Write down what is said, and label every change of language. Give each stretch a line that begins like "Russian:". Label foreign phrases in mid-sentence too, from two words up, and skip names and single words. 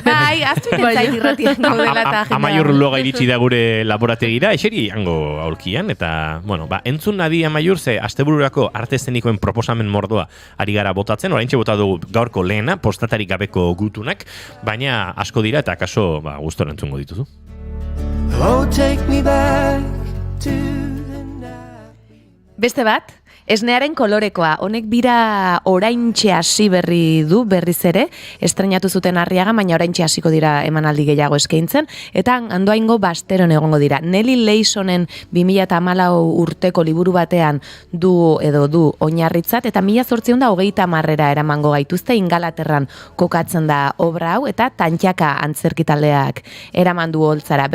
Basque: Bai, aztu entzait irratian gaudela eta agenda. Amaiur Luloa iritsi da gure laborategira, eseri hango aurkian, eta, bueno, entzun nadi Amaiur, ze astebururako arte eszenikoen proposamen mordoa ari gara botatzen, oraintxe bota dugu gaurko lehena, postatarik gabeko gutunak, baina asko dira eta akaso gustora entzungo dituzu.
English: Oh, take me back to...
Basque: Beste bat, esnearen kolorekoa, honek bira oraintxe hasi berri du berriz ere, estrenatu zuten Arriaga, baina oraintxe hasiko dira emanaldi gehiago eskaintzen, eta Andoaingo Basteron egongo dira. Nelly Leisonen 2014 urteko liburu batean du oinarritzat, eta 1830 eramango gaituzte Ingalaterran kokatzen da obra hau, eta Tantxaka antzerkitaldeak eraman du holtzara.